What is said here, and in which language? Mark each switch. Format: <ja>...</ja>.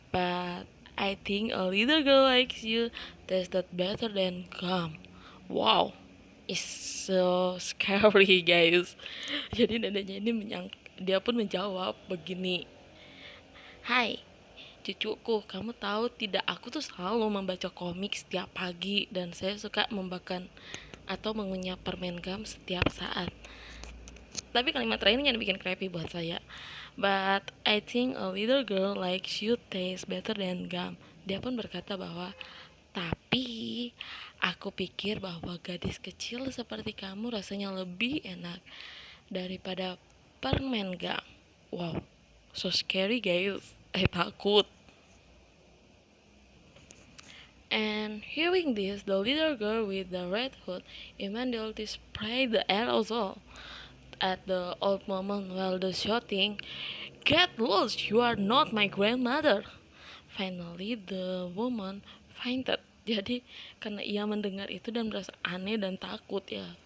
<en>But I think a little girl like you tasted better than gum. Wow, it's so scary guys."</en> <id>Jadi neneknya ini dia pun menjawab begini, "Hai, cucuku, kamu tahu tidak, aku tuh selalu membaca komik setiap pagi dan saya suka membakan atau mengunyah permen gum setiap saat." Tapi kalimat terakhirnya yang bikin creepy buat saya.</id> <en>"But I think a little girl like you taste better than gum."</en> <id>Dia pun berkata bahwa, tapi aku pikir bahwa gadis kecil seperti kamu rasanya lebih enak daripada permen gum.</id> <en>Wow, so scary guys.</en> <id>Takut.</id> <en>And hearing this, the little girl with the red hood immediately sprayed the aerosol at the old woman while the shouting, "Get lost, you are not my grandmother." Finally, the woman fainted.</en> <id>Jadi karena ia mendengar itu dan merasa aneh dan takut ya.</id>